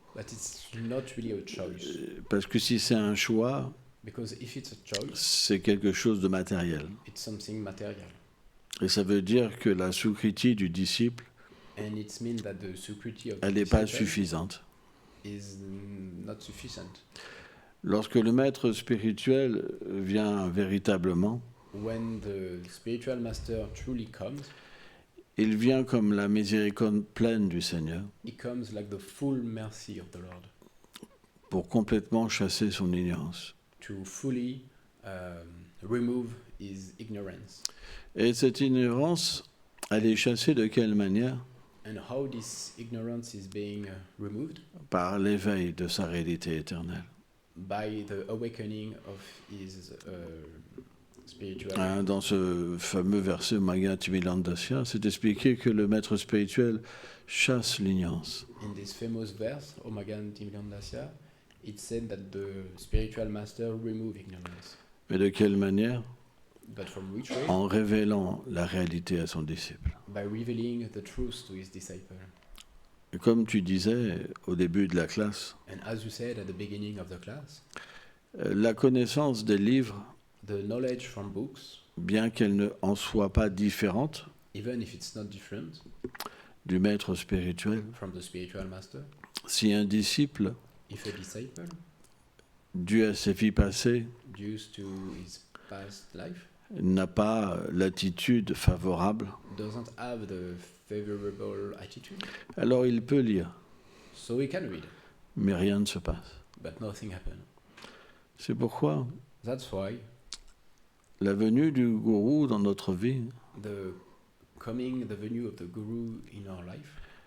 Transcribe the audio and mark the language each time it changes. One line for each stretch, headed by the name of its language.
English: but it's not really a choice.
French: Parce que si c'est un choix,
English: Because if it's a choice,
French: c'est quelque chose de matériel.
English: it's something material.
French: Et ça veut dire que la soukriti du disciple,
English: And it means that the security of the
French: elle n'est pas
English: disciple
French: suffisante.
English: is not sufficient.
French: Lorsque le maître spirituel vient véritablement,
English: When the spiritual master truly comes,
French: il vient comme la miséricorde pleine du Seigneur
English: he comes like the full mercy of the Lord
French: pour complètement chasser son ignorance.
English: to fully remove his ignorance.
French: Et cette ignorance, elle est chassée de quelle manière?
English: And how this ignorance is being removed?
French: Par l'éveil de sa réalité éternelle.
English: By the awakening of his spiritual.
French: Dans ce fameux verset Magativilandasya, c'est expliqué que le maître spirituel chasse l'ignorance.
English: In this famous verse, Omagan Timgandasya, it said that the spiritual master remove ignorance.
French: Mais de quelle manière?
English: But from which way?
French: En révélant la réalité à son disciple.
English: By revealing the truth to his disciple.
French: Et comme tu disais au début de la classe,
English: And as you said at the beginning of the class,
French: la connaissance des livres,
English: the knowledge from books,
French: bien qu'elle ne en soit pas différente
English: even if it's not different
French: du maître spirituel,
English: from the spiritual master,
French: si un disciple,
English: if a disciple,
French: dû à ses vies passées,
English: due to his past life,
French: n'a pas l'attitude favorable,
English: doesn't have the favorable attitude,
French: alors il peut lire,
English: so he can read,
French: mais rien ne se passe.
English: but nothing happens.
French: C'est pourquoi
English: That's why
French: la venue du gourou dans notre vie,
English: the venue of the guru in our life,